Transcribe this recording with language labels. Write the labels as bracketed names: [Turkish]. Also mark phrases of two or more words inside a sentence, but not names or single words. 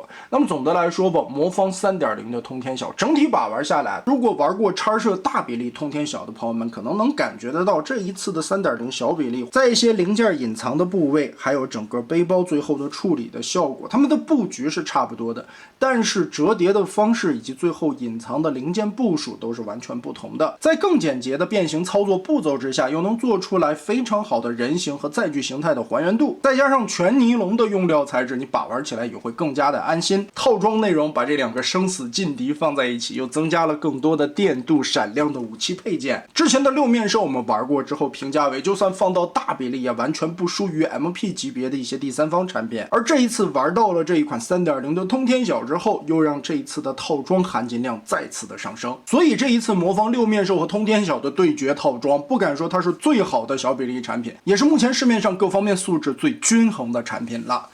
[Chinese] 那么总的来说吧，魔方 3.0 的通天晓整体把玩下來，如果玩過叉摄大比例通天晓的朋友們，可能能感覺得到這一次的 3.0 小比例，在一些零件隱藏的部位，還有整個背包最後的處理的效果，它們的布局是差不多的，但是折疊的方式以及最後隱藏的零件部署都是完全不同的。在更簡潔的變形操作步驟之下，又能做出來非常好的人形和載具形態的還原度，再加上全尼龍的用料材質，你把玩起來也會更加的安心。套裝內容把這兩個生死勁敵放在一起，又增加了更多的電鍍閃亮的武器配件。之前的六面獸我們玩過之後評價為，就算放到大比例也完全不輸於 MP 級別的一些第三方產品。而這一次玩到了這一款 3.0 的通天曉之後，又讓這一次的套裝含金量再次的上升。所以這一次魔方六面獸和通天曉的對決套裝，不敢說它是最好的小比例產品，也是目前市面上各方面素質最均衡的產品了。